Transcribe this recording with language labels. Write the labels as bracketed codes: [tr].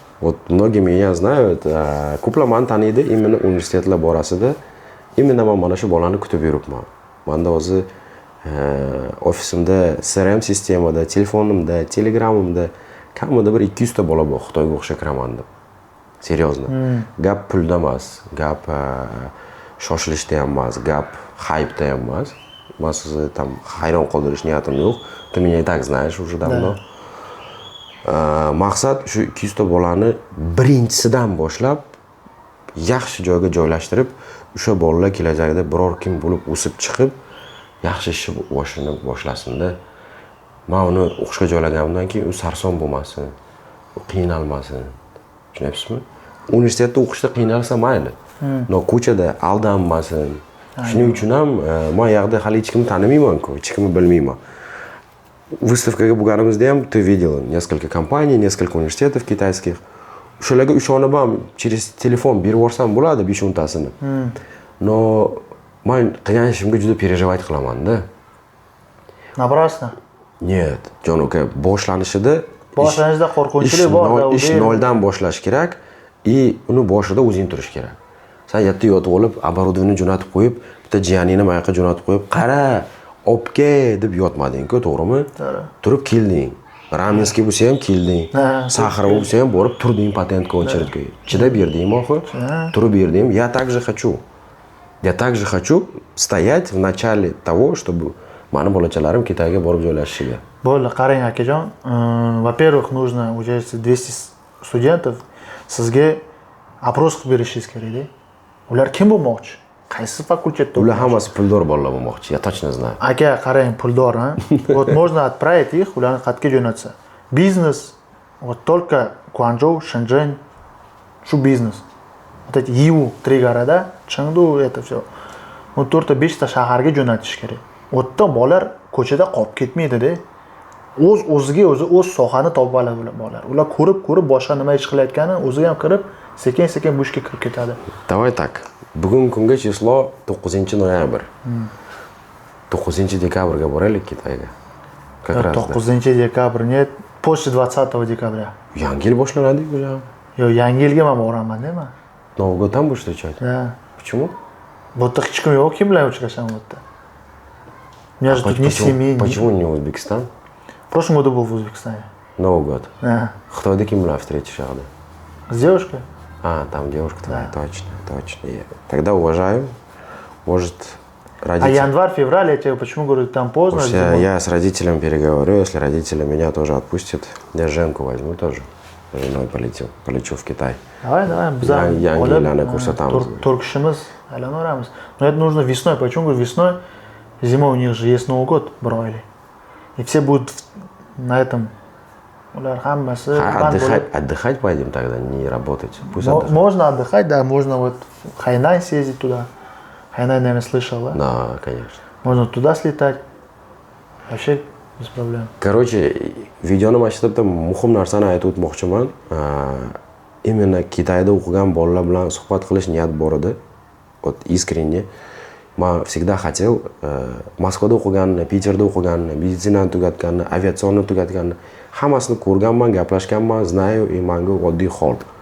[ru] Вот многие меня знают, [uz] ko'plar taniydi [ru] именно [uz] universitetlar borasida. [ru] Именно [uz] man mana shu bolani kutib yuribman. Manda o'zi ofisimda, CRM sistemada, telefonimda, telegramimda kamida bir 200 ta bola bor, Xitoyga o'xshab kiraman deb. [ru] Серьезно. [uz] Gap pulda emas, gap shoshilishda ham emas, gap hype'da ham emas. Men sizni там hayron qoldirish niyatim yo'q. [ru] Ты меня и так знаешь уже давно. [uz] Maqsad shu 200 ta bolani birinchisidan boshlab yaxshi joyga joylashtirib, o'sha bolalar kelajakda biror kim bo'lib o'sib chiqib, yaxshi ish boshlasin-da. Men uni o'qishga joylaganimdan keyin u sarson bo'lmasin, u qiynalmasin. Tushunyapsizmi? Universitetda o'qishda qiynalsa mayli. No ko'chada aldanmasin. Shuning uchun ham men yoqda hali hech kimni tanimayman-ku, hech kimni bilmayman. [ru] Выставкаga [uz] bo'lganimizda ham [ru] ты видел несколько компаний, несколько университетов китайских. [uz] O'shalarga ishonib ham [ru] через [uz] telefon berib yuborsam bo'ladi 5-10 tasini. [ru] Но [uz] men qilgan ishimga juda переживать qilaman-da. [ru] Напрасно. [uz] Нет, jon uka, boshlanishida Boshlanishida qo'rquvchilik bor. ish noldan boshlash kerak и uni boshida o'zing turish kerak. Sen yerda yotib olib, оборудование jo'natib qo'yib, bitta jiyaningni mayoqqa jo'natib qo'yib, qara, opke deb yotmading-ku, to'g'rimi? To'g'ri. Turib kelding. Ramenskiy bo'lsa ham kelding. Saxar bo'lsa ham borib turding patentga очередьga. Chidab berdingmi oxir? Turib berdim. [ru] Я также хочу. Я также хочу стоять в начале того, чтобы [uz] mani bolachalarim Kitoyga borib joylashishiga. Bo'ldi, qarang akajon. [ru] Во-первых, нужно учиться 200 студентов [uz] sizga опрос qilib berishingiz kerak-da. Ular kim bo'lmoqchi? Qaysi fakultetda? Ular hammasi puldor bolalar bo'lmoqchi. [ru] Я точно знаю. [uz] Aka, qarang, puldor, ha? [ru] Вот можно отправить их, [uz] ularni qayerga jo'natsa. Biznes, [ru] вот только [uz] Guangzhou, Shenzhen, shu biznes. [ru] Вот эти Yiwu, три города, Chengdu, это все. Ну, [uz] 4-5 ta shaharga jo'natish kerak. O'tda bolalar ko'chada qolib ketmaydi-da. O'ziga o'zi o'z sohani topib oladi bolalar. Ular ko'rib boshqa nima ish qilayotganini o'ziga ham kirib, sekin-sekin bu ishga kirib ketadi. [ru] Давай так. [uz] Bugun kunga число 9-noyabr. 9-dekabrga boraylik Kitoyga. [ru] Как раз. [uz] 9 dekabr, [ru] нет, после 20 декабря. [uz] Yangi yil boshlanadi [ru] уже. [uz] Yo, yangi yilga men boraman, nima? [ru] Новый год там будешь встречать? Да. Почему? [uz] Bu yerda hech kim yo'q, kim bilan uchrashaman bu yerda? [ru] У меня же тут ни семьи, ни... Почему не Узбекистан? В прошлом году был в Узбекистане. Новый год. Да. [uz] Xitoyda kim bilan [ru] встречаешься? С девушкой? А, там девушка твоя, точно. Тогда уважаю. Может, А родители... январь, февраль, я тебе почему говорю, там поздно? Может, я с родителями переговорю, если родители меня тоже отпустят, я Женку возьму тоже. С женой полечу в Китай. Давай, [uz] Yangi yillarni ko'rsatamiz. Turkishimiz, aylanamiz. [ru] Но это нужно весной. Почему говорю весной? Зимой у них же есть Новый год, броили. И все будут на этом. [uz] Ular hammasi [ru] Отдыхать пойдем тогда, не работать. Пусть отдыхать. Можно отдыхать, да, можно вот в Хайнань съездить туда. Хайнань, наверное, слышал, да? Да, конечно. Можно туда слетать. Вообще без проблем. Короче, [uz] videoni mana shu yerda muhim narsani aytib o'tmoqchiman. [ru] Именно [uz] Kitayda o'qigan bolalar bilan suhbat qilish niyat bor edi. [ru] Вот искренне. [uz] Men [ru] всегда хотел [uz] Moskvada o'qiganimni, Piterda o'qiganimni, meditsinani tugatganimni, aviatsionni tugatganimni hammasini ko'rganman, gaplashganman, [ru] знаю и [uz] menga oddiy hol.